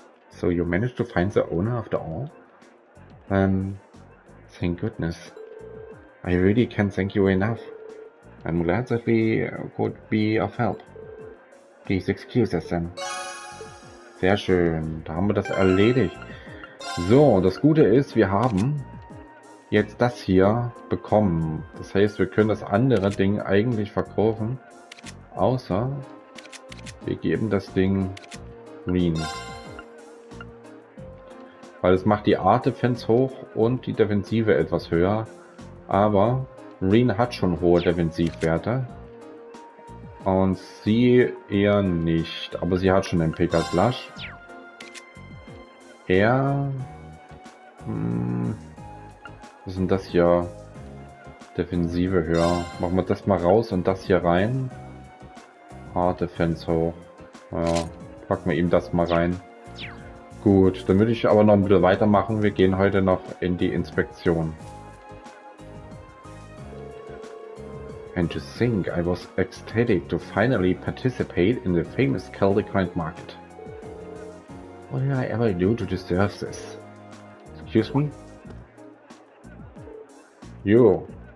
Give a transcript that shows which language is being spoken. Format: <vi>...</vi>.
<en>So you managed to find the owner after all? Thank goodness. I really can't thank you enough. I'm glad that we could be of help. Please excuse us then.</en> <de>Sehr schön. Da haben wir das erledigt. So, das Gute ist, wir haben jetzt das hier bekommen. Das heißt, wir können das andere Ding eigentlich verkaufen. Außer wir geben das Ding Rean. Weil es macht die Art-Defense hoch und die Defensive etwas höher. Aber Rean hat schon hohe Defensivwerte. Und sie eher nicht. Aber sie hat schon einen Picker Flush. Er... was ist denn das hier? Defensive höher. Machen wir das mal raus und das hier rein. Hard Defense hoch. Ja, packen wir ihm das mal rein. Gut, dann würde ich aber noch ein bisschen weitermachen. Wir gehen heute noch in die Inspektion.</de> <en>And to think I was ecstatic to finally participate in the famous Celtic Grand Market. What did I ever do to deserve this? Excuse me? You.</en>